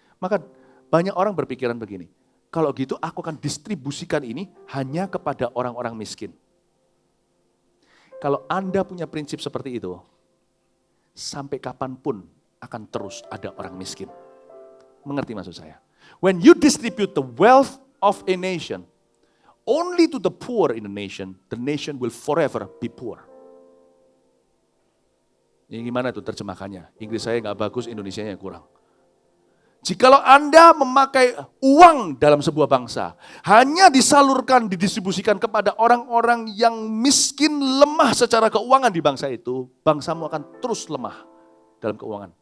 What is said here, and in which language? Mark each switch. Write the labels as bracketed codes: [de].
[id] Maka banyak orang berpikiran begini, kalau gitu aku akan distribusikan ini hanya kepada orang-orang miskin. Kalau Anda punya prinsip seperti itu, sampai kapanpun akan terus ada orang miskin. Mengerti maksud saya? [en] When you distribute the wealth of a nation, only to the poor in the nation will forever be poor. [id] Ini gimana tuh terjemahannya? Inggris saya nggak bagus, Indonesianya kurang. Jikalau Anda memakai uang dalam sebuah bangsa, hanya disalurkan, didistribusikan kepada orang-orang yang miskin, lemah secara keuangan di bangsa itu, bangsamu akan terus lemah dalam keuangan.